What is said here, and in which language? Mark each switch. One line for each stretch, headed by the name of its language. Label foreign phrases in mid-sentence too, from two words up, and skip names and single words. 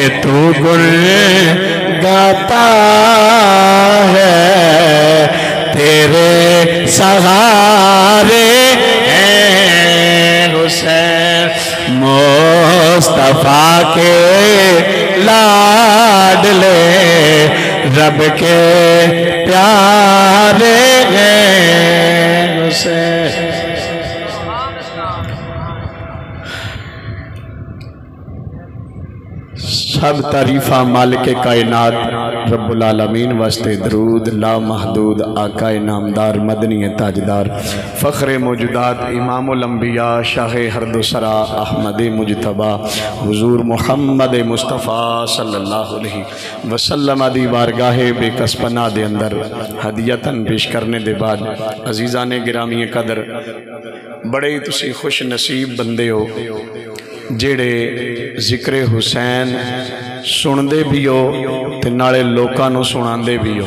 Hindi: तू गुण गाता है तेरे सहारे हैं हुसैन मुस्तफा के लाडले रब के प्यारे हुसैन। सब तारीफा मालिक कायनात रब्बुल आलमीन वास्ते दरूद ला महदूद आका नामदार मदनी ताजदार फ़ख्र
Punjabi: موجودات امام الانبیا شاہ ہردوسرا احمد مجتبیٰ حضور محمد مصطفیٰ
Arabic: صلى الله عليه وسلم
Punjabi: دی بارگاہ بیکس پناہ دے اندر ہدیتاً پیش کرنے دے بعد عزیزانِ گرامی قدر بڑے ہی تسی خوش نصیب بندے ہو جیہڑے ذکرِ حسین سندے بھی ہو تے نالے لوکاں نوں سناندے بھی ہو.